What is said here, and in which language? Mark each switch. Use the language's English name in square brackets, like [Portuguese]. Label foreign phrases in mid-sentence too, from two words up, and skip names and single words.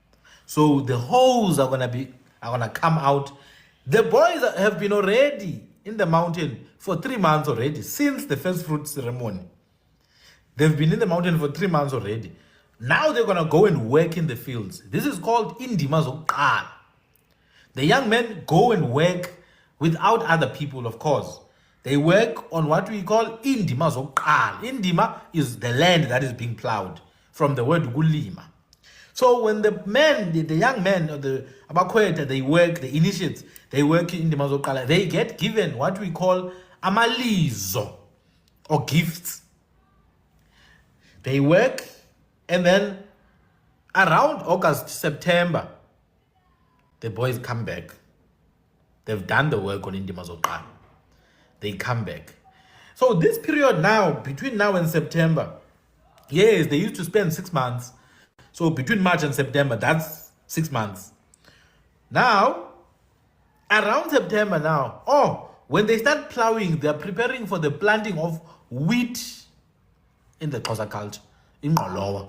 [English] So the hoes are gonna come out. The boys have been already in the mountain for 3 months already, since the first fruit ceremony. They've been in the mountain for 3 months already. Now they're going to go and work in the fields. This is called [Xhosa] indima zokuqala. [English] The young men go and work without other people, of course. They work on what we call [Xhosa] indima zokuqala. [English] Indima is the land that is being plowed, from the word kulima. So when the men, the young men, or the abakhwetha, they work, the initiates, they work in [Xhosa] indima zokuqala, [English] they get given what we call amalizo, or gifts. They work, and then around August, September, the boys come back. They've done the work on [Xhosa] indima zokuqala. [English] They come back. So this period now, between now and September, yes, they used to spend 6 months. So between March and September, that's 6 months. Now, around September now, when they start plowing, they're preparing for the planting of wheat in the Xhosa culture, in Ngqolowa.